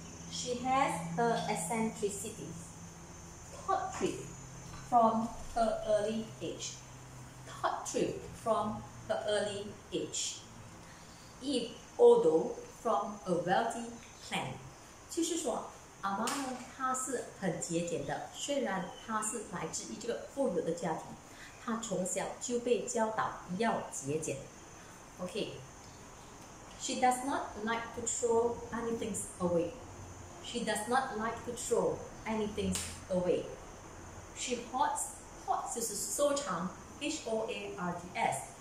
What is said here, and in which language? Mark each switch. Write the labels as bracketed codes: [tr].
[en] She has her eccentricities. Thought thrift from her early age. Thought thrift from her early age. If although from a wealthy clan. [zh] 就是说，阿妈呢，她是很节俭的。虽然她是来自于这个富有的家庭，她从小就被教导要节俭。 [en] OK，she does not like to throw anything away. She does not like to throw anything away. She hoards [zh] 就是收藏 [en] ，H-O-A-R-D-S.